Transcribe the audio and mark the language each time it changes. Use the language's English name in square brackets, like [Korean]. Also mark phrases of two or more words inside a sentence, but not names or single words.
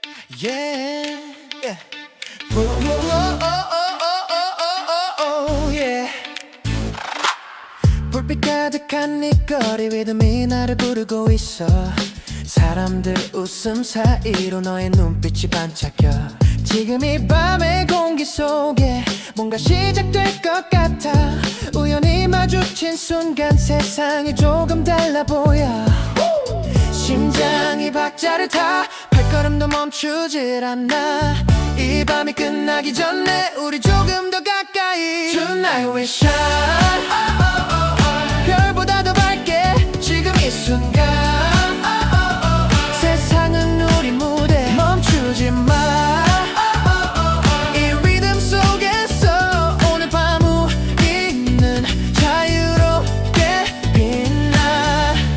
[Korean] Yeah, yeah. Whoa, whoa, whoa, oh, oh, oh, oh, oh, oh, oh, yeah. 불빛 가득한 네 거리 리듬이 나를 부르고 있어. 사람들 웃음 사이로 너의 눈빛이 반짝여. 지금 이 밤의 공기 속에 뭔가 시작될 것 같아. 우연히 마주친 순간 세상이 조금 달라 보여. 심장이 박자를 타 발걸음도 멈추질 않아. 이 밤이 끝나기 전에 우리 조금 더 가까이. [English] Tonight we shine. [Korean] 별보다 더 밝게 지금 이 순간. 세상은 우리 무대 멈추지 마. 이 리듬 속에서 오늘 밤 우리는 자유롭게 빛나.